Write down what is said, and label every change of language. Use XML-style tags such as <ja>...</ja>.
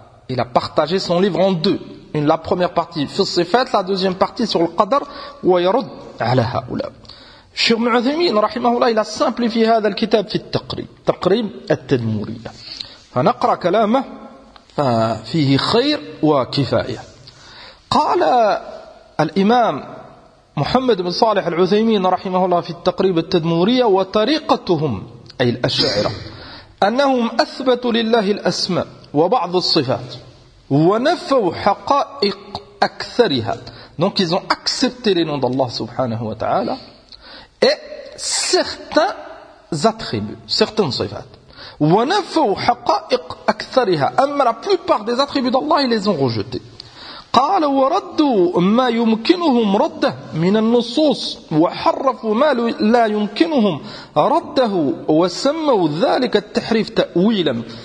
<fr>Il a partagé son livre en deux. La première partie sur ses fêtes, la deuxième partie sur le qadr, où il</fr> <ar>yarud ala haoula.</ar> <fr>Cheikh Ibn Uthaymeen, rahimahoullah, il a simplifié</fr> <ar>هذا الكتاب في التقريب. تقريب التدمورية. فنقرأ كلامه فيه خير وكفاية. قال الإمام محمد بن صالح العثيمين رحمهullah في التقريب التدمورية وطريقتهم أي الأشاعرة أنهم أثبتوا لله الأسماء وبعض الصفات وَنَفَوْ حَقَائِقَ أَكْثَرِهَا.</ar> <fr>Donc ils ont accepté les noms d'Allah subhanahu wa ta'ala et certains attributs, certaines sifat.</fr> <ar>وَنَفَوْ حَقَائِقَ أَكْثَرِهَا.</ar> <fr>Amma, la plupart des attributs d'Allah, ils les ont rejetés.</fr> <ar>قَالَ وَرَدُّوا مَا يُمْكِنُهُمْ رَدَّهُ مِنَ النُّصُوصِ وَحَرَّفُوا مَا لَا يُمْكِنُهُمْ رَدَّهُ وَسَمَّوا ذَلِكَ التَّحْرِيفَ تَأْوِيلًا.</ar>